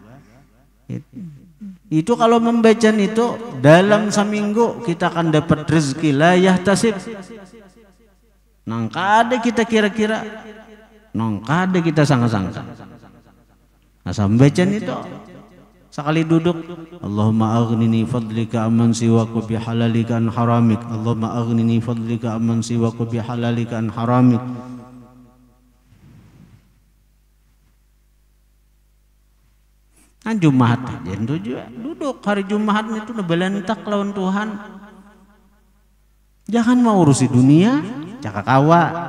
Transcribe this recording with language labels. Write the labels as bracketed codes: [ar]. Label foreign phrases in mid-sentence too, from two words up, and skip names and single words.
[id] Itu kalau membaca itu dalam seminggu kita akan dapat rezeki [ar] لا يحتسب. [bjn] Nang kada kita kira-kira, nang kada kita sangka-sangka. [id] Nah, membaca itu sekali duduk, [ar] اللهم أغنني فضلك عمن سواك بحلالك عن حرامك. اللهم أغنني فضلك عمن سواك بحلالك عن حرامك. [bjn] Nah, Jumat aja itu juga duduk hari Jumat itu udah belentak lawan Tuhan. Jangan mau urusi dunia, cakak kawa.